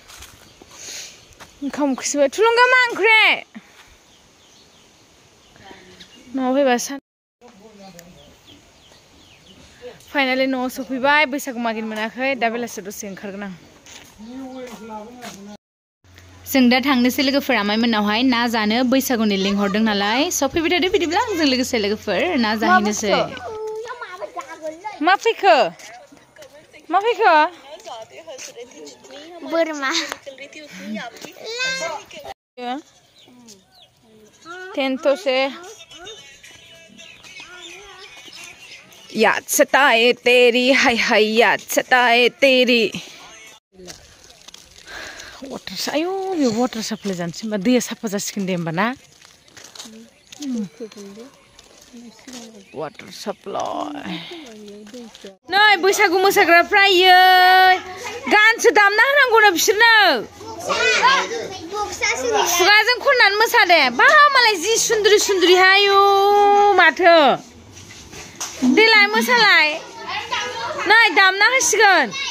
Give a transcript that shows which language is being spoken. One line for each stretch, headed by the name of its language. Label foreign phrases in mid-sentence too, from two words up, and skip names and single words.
Bodo: ओंखाम ओंख्रिसोबाय थुलुंगा मा ओंख्रि न'आव फैबा फाइनाली न'आव सफैबाय बैसागु मागिनो मोनाखै दा बेलासियाव दसे ओंखारगोन आं जों दा थांनोसै लोगोफोर आमाइमोननावहाय ना जानो बैसागुनि लिंहरदों नालाय सफैबाय थादो बिदिब्ला आंजों लोगोसे लोगोफोर ना जाहैनोसै मा फैखो
Hindi: बोरमा टेंटो से याद सताए तेरी हाय हाय याद सताए तेरी
Bodo: वाटर आयो बे
English: water supply
Bodo: जानसै होमबा दैया साफा जासिगोन दे होमबा ना
English: water supply
Bodo: नै बैसागु मोसाग्राफ्रा इयो गानसो दामना होनांगौना बिसोरनो खुगाजों खननानै मोसादे बा मालाय जि सुन्दरि सुन्दरि हायो माथो देलाय मोसालाय नै दामना होसिगोन